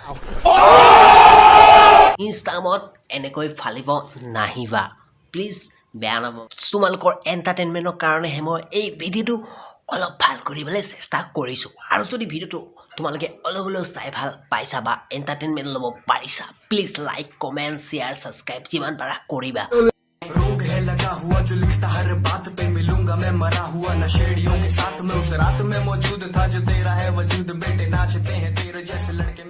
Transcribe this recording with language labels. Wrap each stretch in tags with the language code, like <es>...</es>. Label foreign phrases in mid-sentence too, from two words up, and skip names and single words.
<as>ইনষ্টাগ্ৰামত এনেকৈ ফালিব নাহিবা প্লিজ, বেয়া নাপাব। তোমালোকৰ এণ্টাৰটেইনমেণ্টৰ কাৰণেহে মই এই ভিডিঅ'টো অলপ ভাল কৰিবলৈ চেষ্টা কৰিছোঁ। আৰু যদি ভিডিঅ'টো তোমালোকে অলপ হ'লেও চাই ভাল পাইছা বা এণ্টাৰটেইনমেণ্ট ল'ব পাৰিছা,</as> <en>please like, comment, share, subscribe</en> <as>যিমান পাৰা কৰিবা।</as> <hi>रोग है लगा हुआ जो लिखता हर बात पे, मिलूंगा मैं मरा हुआ नशेड़ियों के साथ में, उस रात में मौजूद था जो तेरा है वजूद, बेटे नाचते हैं तेरे जैसे।</hi>